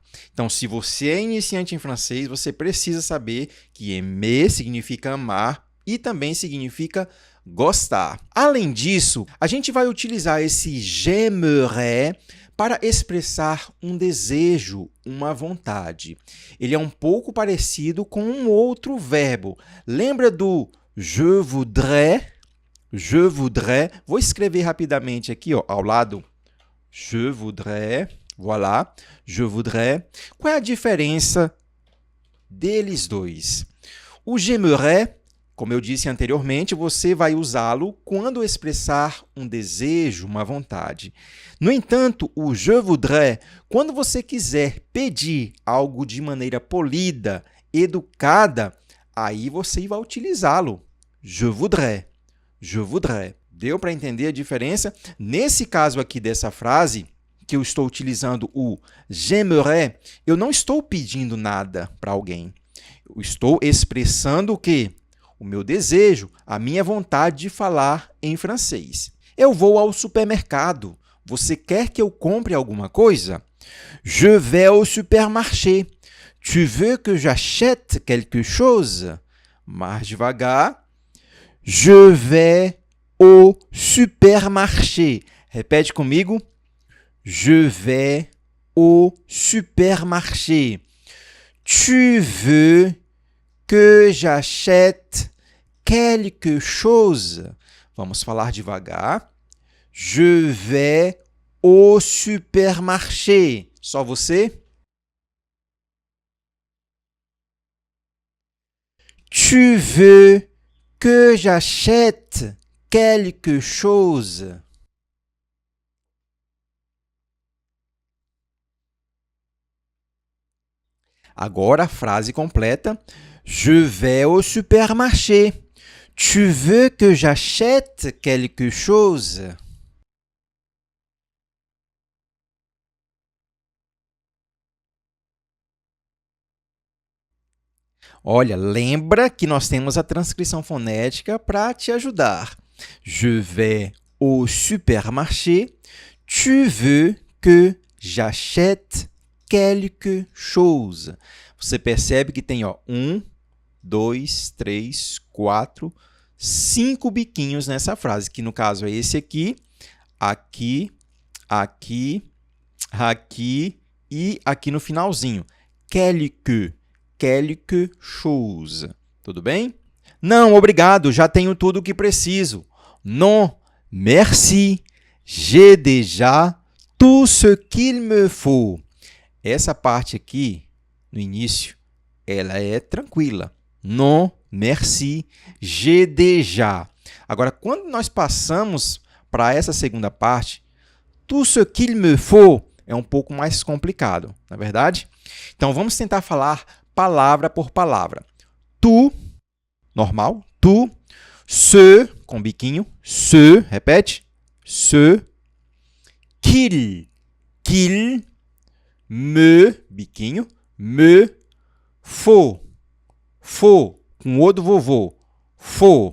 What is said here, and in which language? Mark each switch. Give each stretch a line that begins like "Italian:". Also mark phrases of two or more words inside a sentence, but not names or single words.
Portuguese: Então, se você é iniciante em francês, você precisa saber que aimer significa amar e também significa gostar. Além disso, a gente vai utilizar esse j'aimerais para expressar um desejo, uma vontade. Ele é um pouco parecido com um outro verbo. Lembra do
French: je voudrais? Je voudrais.
Portuguese: Vou escrever rapidamente aqui, ó, ao lado.
French: Je voudrais. Voilà. Je voudrais.
Portuguese: Qual é a diferença deles dois? O j'aimerais, como eu disse anteriormente, você vai usá-lo quando expressar um desejo, uma vontade. No entanto, o
French: je voudrais,
Portuguese: quando você quiser pedir algo de maneira polida, educada, aí você vai utilizá-lo.
French: Je voudrais. Je voudrais.
Portuguese: Deu para entender a diferença? Nesse caso aqui dessa frase, que eu estou utilizando o j'aimerais, eu não estou pedindo nada para alguém. Eu estou expressando o quê? O meu desejo, a minha vontade de falar em francês. Eu vou ao supermercado. Você quer que eu compre alguma coisa?
French: Je vais au supermarché. Tu veux que j'achète quelque chose?
Portuguese: Mais devagar.
French: Je vais au supermarché.
Portuguese: Repete comigo.
French: Je vais au supermarché. Tu veux que j'achète quelque chose?
Portuguese: Vamos falar devagar.
French: Je vais au supermarché.
Portuguese: Só você?
French: Tu veux que j'achète quelque chose?
Portuguese: Agora a frase completa.
French: Je vais au supermarché. Tu veux que j'achète quelque chose?
Portuguese: Olha, lembra que nós temos a transcrição fonética para te ajudar.
French: Je vais au supermarché. Tu veux que j'achète quelque chose?
Portuguese: Você percebe que tem 1, 2, 3, 4, 5 biquinhos nessa frase, que no caso é esse aqui, aqui, aqui, aqui e aqui no finalzinho.
French: Quelque chose.
Portuguese: Tudo bem? Não, obrigado, já tenho tudo o que preciso.
French: Non, merci, j'ai déjà tout ce qu'il me faut.
Portuguese: Essa parte aqui, no início, ela é tranquila.
French: Non, merci, j'ai déjà.
Portuguese: Agora, quando nós passamos para essa segunda parte,
French: tout ce qu'il me faut
Portuguese: é um pouco mais complicado, não é verdade? Então, vamos tentar falar palavra por palavra.
French: Tu, normal, tu, ce,
Portuguese: com biquinho,
French: ce, repete, ce, qu'il, me, biquinho, me, faut,
Portuguese: com o do vovô, faut.